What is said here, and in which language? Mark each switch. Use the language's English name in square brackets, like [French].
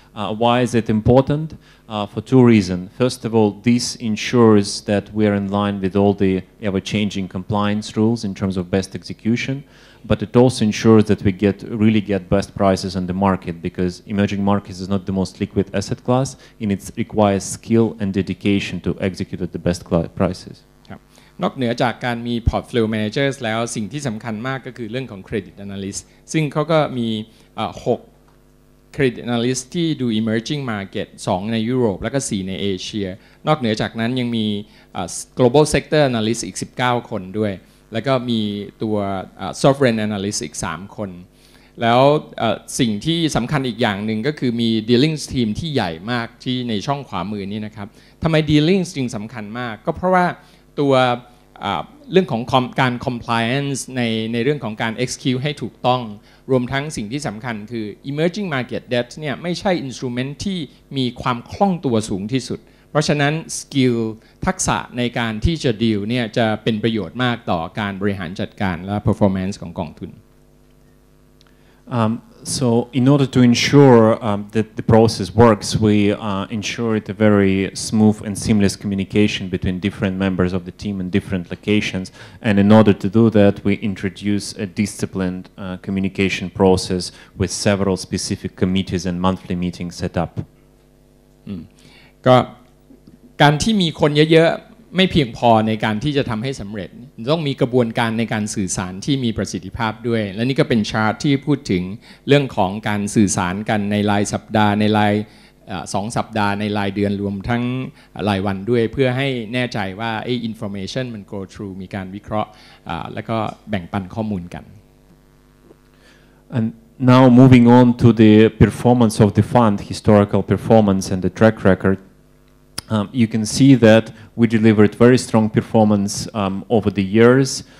[English] Why is it important? For 2 reasons. First of all, this ensures that we are in line with all the ever-changing compliance rules in terms of best execution, but it also ensures that we really get best prices on the market, because emerging markets is not the most liquid asset class, and it requires skill and dedication to execute at the best prices. [Thai] นอกเหนือจากการมี portfolio managers แล้วสิ่งที่สำคัญมากก็คือเรื่องของ credit analyst ซึ่งเขาก็มี6 credit analyst ที่ดู emerging market 2 ในยุโรปแล้วก็ 4 ในเอเชียนอกเหนือจากนั้นยังมี global sector analyst อีก 19 คนด้วยแล้วก็มีตัว sovereign analyst อีก 3 คนแล้วสิ่งที่สำคัญอีกอย่างหนึ่งก็คือมี dealing team ที่ใหญ่มากที่ในช่องขวามือนี้นะครับทำไม dealing จึงสำคัญมากก็เพราะว่าตัว เรื่องของการ compliance ในเรื่องของการ execute ให้ถูกต้องรวมทั้งสิ่งที่สำคัญคือ emerging market debt เนี่ยไม่ใช่ instrument ที่มีความคล่องตัวสูงที่สุดเพราะฉะนั้น skill ทักษะในการที่จะ deal เนี่ยจะเป็นประโยชน์มากต่อการบริหารจัดการและ performance ของกองทุน [English] So in order to ensure that the process works, we ensure a very smooth and seamless communication between different members of the team in different locations. And in order to do that, we introduce a disciplined communication process with several specific committees and monthly meetings set up. [Thai] ก็การที่มีคนเยอะๆไม่เพียงพอในการที่จะทำให้สำเร็จต้องมีกระบวนการในการสื่อสารที่มีประสิทธิภาพด้วยและนี่ก็เป็นชาร์ตที่พูดถึงเรื่องของการสื่อสารกันในรายสัปดาห์ในราย2 สัปดาห์ในรายเดือนรวมทั้งรายวันด้วยเพื่อให้แน่ใจว่าinformation มัน [English] go through [Thai] มีการวิเคราะห์แล้วก็แบ่งปันข้อมูลกัน [English] And now moving on to the performance of the fund, historical performance and the track record. You can see that we delivered very strong performance over the years.